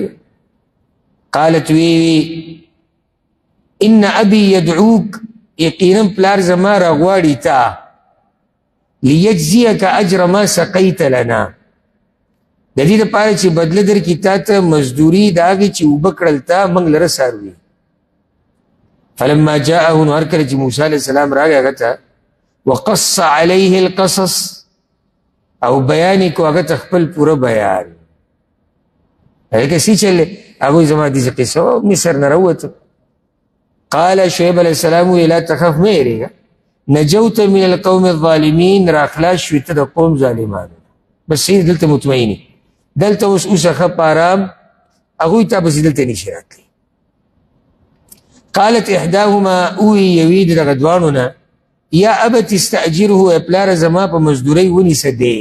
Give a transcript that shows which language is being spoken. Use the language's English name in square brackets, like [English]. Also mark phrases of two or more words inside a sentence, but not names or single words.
[Arabic] قالت وی ان ابي يدعوك، [Pashto] یقینا پلار زما را غواړي تا، [Arabic] لیجزیک اجر ما سقیت لنا، [Pashto] د دې دپاره چې بدله درکړي تا ته مزدوري د هغې چې اوبه کړل تا موږ لره څاروي. [Arabic] فلما جاءه، [Pashto] نو هر کله چې موسی [Arabic] علیه السلام [Pashto] راغی هغه ته، [Arabic] وقص علیه القصص، [Pashto] او بیان یې کو هغه ته خپل پوره بیان. هغې کسي چل هغوی زما داسې قصه وه، مصر نه راووتم. [Arabic] قال شعیب علیه السلام وی لا تخف [Pashto] مه یېرېږه، [Arabic] نجوت من القوم الظالمین، [Pashto] را خلاص شوې ته د قوم ظالمانو. بس دلته مطمئني، دلته اوس اوسه ښه په ارام، هغوی ته بس دلته نشي راتلی. [Arabic] قالت احداهما، [Pashto] اوی یوی د دغه دواړو نه، [Arabic] یا ابت استاجره، [Pashto] ای پلاره زما په مزدورۍ ونیسه دی.